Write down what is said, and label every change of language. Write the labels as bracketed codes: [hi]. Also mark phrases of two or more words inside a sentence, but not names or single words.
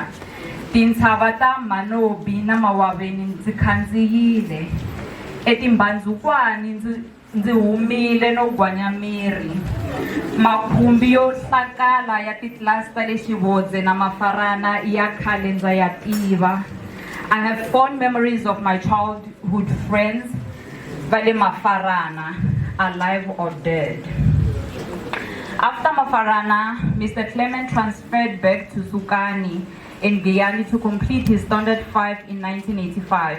[ts] Tintshava ta Manobi na Mawaveni ndzi khandziyile. Etimbandzukwana ndzi humile no gwanya miri. Makhumbi yo hlakala ya titlasi ta le Xivodze na Mafarana ya khale ndza ya tiva. [en] I have fond memories of my childhood friends, Vale Mafarana, alive or dead. After Mafarana, Mr. Clement transferred back to Sukani in Guyani to complete his Standard 5 in 1985.